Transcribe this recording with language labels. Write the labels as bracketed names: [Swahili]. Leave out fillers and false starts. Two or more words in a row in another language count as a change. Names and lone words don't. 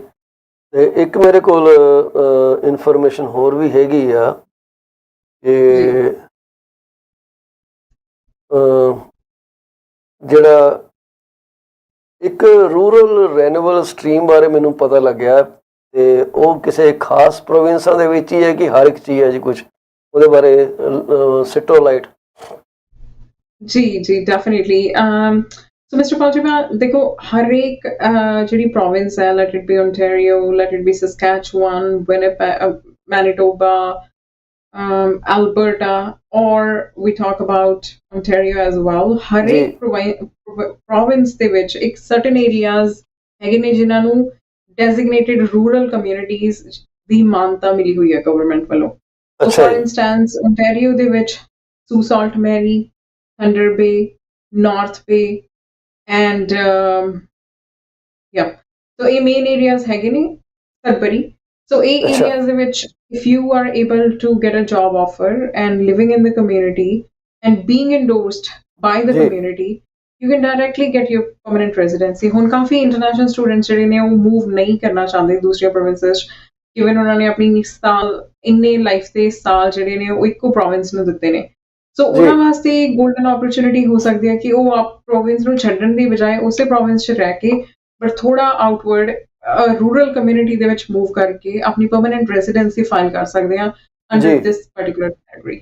[Punjabi] ਤੇ ਇੱਕ ਮੇਰੇ ਕੋਲ ਇਨਫੋਰਮੇਸ਼ਨ ਹੋਰ ਵੀ ਹੈਗੀ ਆ ਕਿ ਜਿਹੜਾ ਇੱਕ ਰੂਰਲ ਰੈਨੂਅਲ ਸਟਰੀਮ ਬਾਰੇ ਮੈਨੂੰ ਪਤਾ ਲੱਗਿਆ, ਤੇ ਉਹ ਕਿਸੇ ਖਾਸ ਪ੍ਰੋਵਿੰਸਾਂ ਦੇ ਵਿੱਚ ਹੀ ਹੈ ਕਿ ਹਰ ਇੱਕ ਚੀਜ਼ ਹੈ ਜੀ, ਕੁਝ ਉਹਦੇ ਬਾਰੇ [English] shed light. [Punjabi] ਜੀ ਡੈਫੀਨੇਟਲੀ। ਸੋ ਮਿਸਟਰ Paul Cheema, ਦੇਖੋ ਹਰ ਇੱਕ ਜਿਹੜੀ ਪ੍ਰੋਵਿੰਸ ਹੈ, [English] let it be [Punjabi] Ontario, [English] let it be Saskatchewan, Manitoba, Alberta, or we talk about Ontario as well, [Punjabi] ਹਰ ਇੱਕ province ਦੇ ਵਿੱਚ ਇੱਕ [English] certain areas [Punjabi] ਹੈਗੇ ਨੇ ਜਿਨ੍ਹਾਂ ਨੂੰ [English] designated rural communities [Punjabi] ਦੀ ਮਾਨਤਾ ਮਿਲੀ ਹੋਈ ਹੈ ਗਵਰਨਮੈਂਟ ਵੱਲੋਂ। [English] So for instance, [Punjabi] Ontario ਦੇ ਵਿੱਚ Sault Ste. Marie, Thunder Bay, North Bay, [English] and so [Punjabi] ਇਹ [English] main areas [Punjabi] ਹੈਗੇ ਨੇ, Sudbury. [English] So ਇਹ areas [Punjabi] ਦੇ ਵਿੱਚ [English] if you are able to get a job offer and living in the community and being endorsed by the community, you can directly get your permanent residency. [Punjabi] ਹੁਣ ਕਾਫੀ [English] international students [Punjabi] ਜਿਹੜੇ ਨੇ ਉਹ move ਨਹੀਂ ਕਰਨਾ ਚਾਹੁੰਦੇ ਦੂਸਰੀਆਂ provinces, given ਉਹਨਾਂ ਨੇ ਆਪਣੀ ਇੰਨੇ ਲਾਈਫ ਦੇ ਸਾਲ ਜਿਹੜੇ ਨੇ ਉਹ ਇੱਕੋ province ਨੂੰ ਦਿੱਤੇ ਨੇ। ਸੋ ਉਹਨਾਂ ਵਾਸਤੇ [English] golden opportunity [Punjabi] ਹੋ ਸਕਦੀ ਹੈ ਕਿ ਉਹ ਆਪ ਪ੍ਰੋਵਿੰਸ ਨੂੰ ਛੱਡਣ ਦੀ ਬਜਾਏ ਉਸੇ ਪ੍ਰੋਵਿੰਸ 'ਚ ਰਹਿ ਕੇ ਬਟ ਥੋੜਾ [English] outward rural community [Punjabi] ਦੇ ਵਿੱਚ ਮੂਵ ਕਰਕੇ ਆਪਣੀ [English] permanent residency file [Punjabi] ਕਰ ਸਕਦੇ ਆ [English] under this particular category.